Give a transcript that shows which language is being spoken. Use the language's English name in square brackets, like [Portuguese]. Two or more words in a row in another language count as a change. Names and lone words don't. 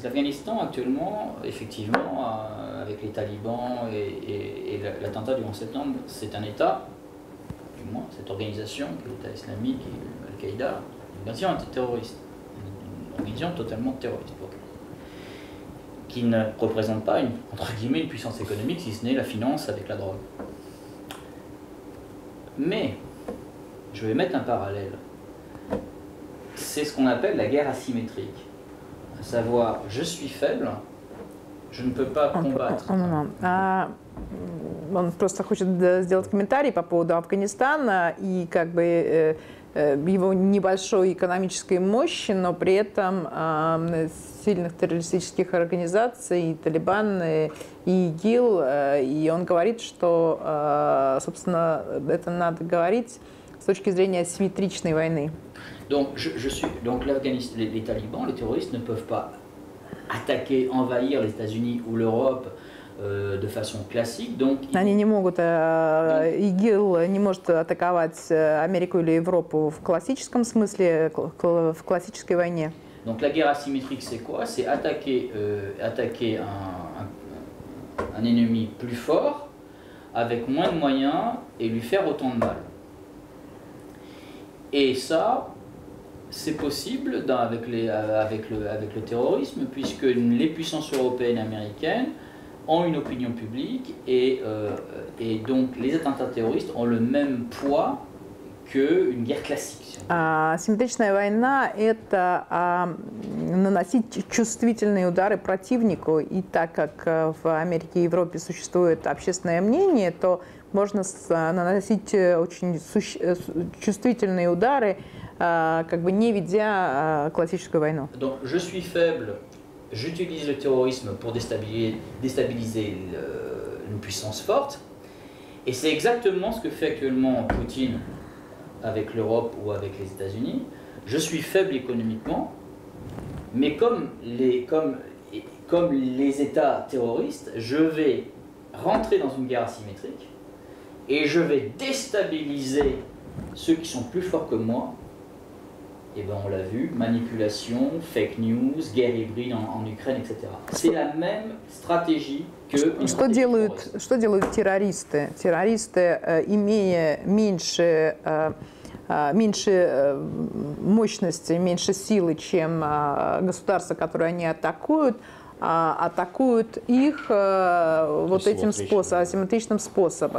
[French] L'Afghanistan actuellement, effectivement, avec les talibans et l'attentat du 11 septembre, c'est un État, du moins cette organisation, qui est l'État islamique et Al-Qaïda, une organisation antiterroriste, une organisation totalement terroriste, qui ne représente pas, entre guillemets, une puissance économique, si ce n'est la finance avec la drogue. Mais, je vais mettre un parallèle. C'est ce qu'on appelle la guerre asymétrique. À savoir, je suis faible, je ne peux pas combattre. [Russian] Он просто хочет сделать комментарий по поводу Афганистана и как бы его небольшой экономической мощи, но при этом сильных террористических организаций, и Талибан, и ИГИЛ. И он говорит, что, собственно, это надо говорить с точки зрения асимметричной войны. [French] Donc, donc les talibans, les terroristes ne peuvent pas attaquer, envahir les États-Unis ou l'Europe de façon classique. Donc, [Russian] они не могут, ИГИЛ не может атаковать Америку или Европу в классическом смысле, в классической войне. [French] Donc la guerre asymétrique, c'est quoi? C'est attaquer un ennemi plus fort, avec moins de moyens, et lui faire autant de mal. Et ça, c'est possible avec le terrorisme, puisque les puissances européennes et américaines ont une opinion publique, et donc les attentats terroristes ont le même poids qu'une guerre classique. [Russian] Асимметричная война – это наносить чувствительные удары противнику, и так как в Америке и Европе существует общественное мнение, то можно наносить очень чувствительные удары, как бы не ведя классическую войну. [French] Donc, je suis faible, j'utilise le terrorisme pour déstabiliser une puissance forte, et c'est exactement ce que fait actuellement Poutine avec l'Europe ou avec les États-Unis. Je suis faible économiquement, mais comme les États terroristes, je vais rentrer dans une guerre asymétrique et je vais déstabiliser ceux qui sont plus forts que moi. Et ben on l'a vu, manipulation, [English] fake news, [French] guerre hybride en Ukraine, etc. C'est la même stratégie que... [Russian] Что делают террористы? Террористы, имея меньше мощности, меньше силы, чем государства, которые они атакуют, атакуют их вот этим способом, асимметричным способом.